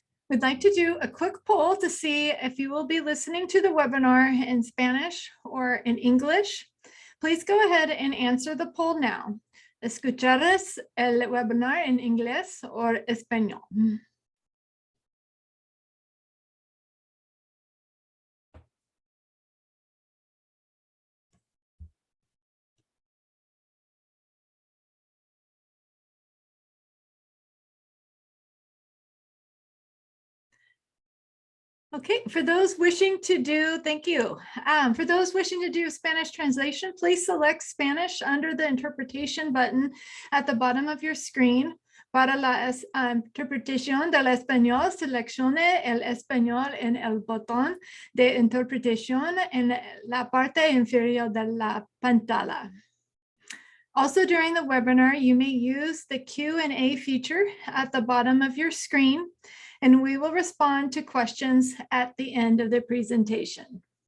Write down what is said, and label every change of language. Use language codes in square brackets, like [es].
[en] We'd like to do a quick poll to see if you will be listening to the webinar in Spanish or in English. Please go ahead and answer the poll now. [es] ¿Escucharás el webinar en inglés o español? [en] Okay, for those wishing to do, thank you. For those wishing to do Spanish translation, please select Spanish under the interpretation button at the bottom of your screen. [es] Para la interpretación del español, seleccione el español en el botón de interpretación en la parte inferior de la pantalla. [en] Also, during the webinar, you may use the Q&A feature at the bottom of your screen, and we will respond to questions at the end of the presentation.